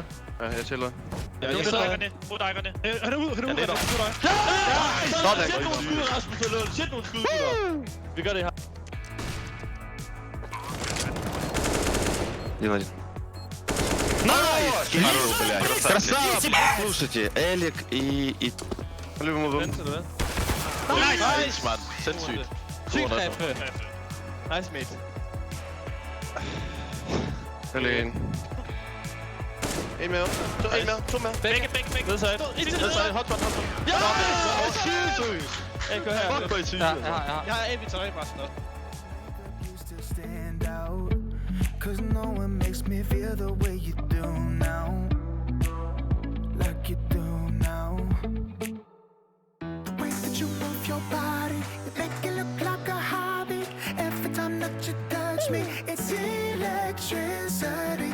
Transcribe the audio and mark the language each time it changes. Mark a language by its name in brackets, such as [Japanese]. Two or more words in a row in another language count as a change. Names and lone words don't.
[Danish] Ja, jeg tæller. Ja, jeg dækkerne. Få dækkerne. Han er ude, han er ude. Sæt nogle skud, Rasmus. Sæt nogle skud, gutter. Vi gør det her. Дима. [Russian] Красава! Слушайте, Элик и... По-любому... [Danish] Vent, eller hvad? Nice, mand. Sindssygt. Sygt kræfte. [English] Nice, mate. [Danish] Eller en. En mere. To mere. Begge. Ved side. Hotspot. Ja! Sygt. Jeg kører her. Fuck, hvor er I sygt. Jeg har inventory bare sådan noget. [English] Stand out, 'cause no one makes me feel the way you do now, like you do now. The way that you move your body, you make it look like a hobby. Every time that you touch me, it's electricity.